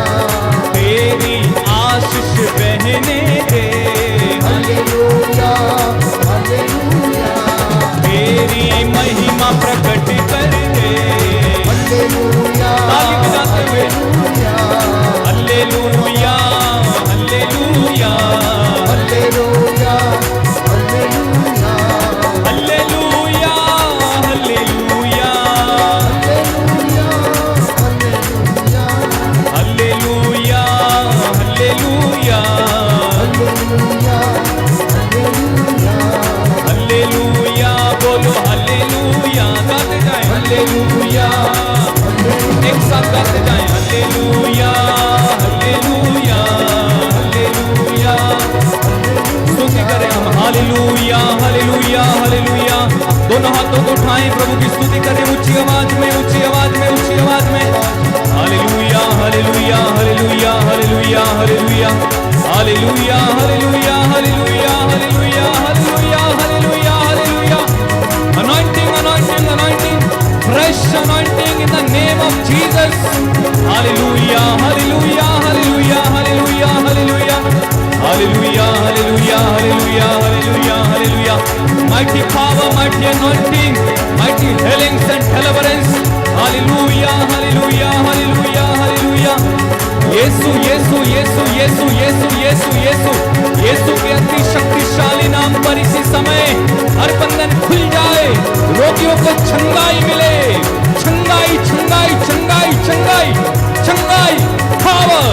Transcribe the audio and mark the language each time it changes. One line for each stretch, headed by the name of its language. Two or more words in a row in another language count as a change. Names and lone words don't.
Hindi: तेरी आशीष बहने दे, हालेलुया, हालेलुया, तेरी महिमा प्रकट कर दे। हालेलुया, ताली बजाते हुए हालेलुया, हल्लेलूया, हल्लेलूया, हालेलुया, हालेलुया, हल्लेलूया, हल्लेलूया, हालेलुया, हल्लेलूया, हल्लेलूया, हालेलुया, हालेलुया, हल्लेलूया। बोलो हल्लेलूया, गाते जाएं हल्लेलूया, एक साथ गाते जाएं हल्लेलूया, हल्लेलूया, हल्लेलूया। स्तुति करें हम हालेलूया, हालेलूया, हालेलूया। दोनों हाथों को उठाएं, प्रभु की स्तुति करें ऊंची आवाज में, ऊंची आवाज में, ऊंची आवाज में। हालेलूया, हालेलूया, हालेलूया, हालेलूया, हालेलूया, हालेलूया, हालेलूया, हालेलूया, हालेलूया, हालेलूया, हालेलूया, हालेलूया।
English: Anointing, anointing, anointing, fresh anointing in the name of Jesus. Hallelujah, hallelujah, hallelujah, hallelujah, hallelujah, hallelujah, hallelujah, hallelujah, hallelujah, hallelujah. Mighty power, mighty anointing, mighty healings and deliverance. Hallelujah, hallelujah, hallelujah, hallelujah.
Hindi: यीशु यीशु यीशु यीशु यीशु यीशु यीशु यीशु के अति शक्तिशाली नाम पर इसी समय हर बंधन खुल जाए, रोगियों को छंगाई मिले, छंगाई छंगाई छंगाई छंगाई छंगाई पावर।